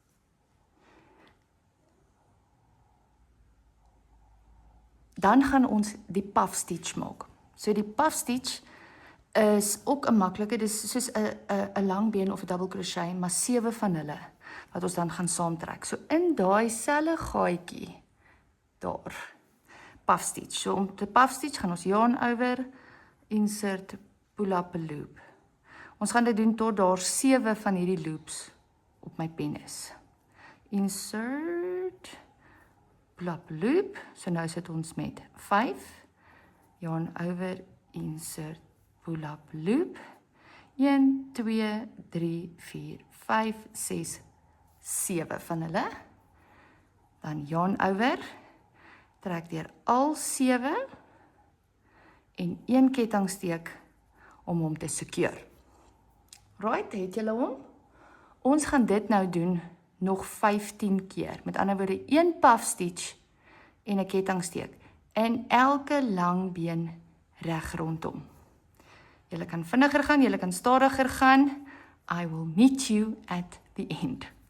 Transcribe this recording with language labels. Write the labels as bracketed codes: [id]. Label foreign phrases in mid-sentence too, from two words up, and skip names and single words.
[af] Dan gaan ons die [en] puff stitch [af] maak. So die [en] puff stitch [af] is ook 'n maklike, dis soos 'n lang been of 'n [en] double crochet, [af] maar 7 van hulle wat ons dan gaan saamtrek. So in daai selfe gaatjie daar, [en] puff stitch. [af] So om te [en] puff stitch [af] gaan ons [en] yarn over, insert, pull up a loop. [af] Ons gaan dit doen tot daar 7 van hierdie loops op my pen is. [en] Insert, pull up a loop. [af] So nou sit ons met 5, [en] yarn over, insert, pull up loop, [af] 1, 2, 3, 4, 5, 6, 7 van hulle, dan [en] yarn over, [af] trek deur al 7 en 1 kettingsteek om hom te secure. Right, het julle hom? Ons gaan dit nou doen nog 15 keer, met ander woorde 1 [en] puff stitch [af] en 'n kettingsteek in elke lang been reg rondom. Julle kan vinniger gaan, julle kan stadiger gaan. [en] I will meet you at the end.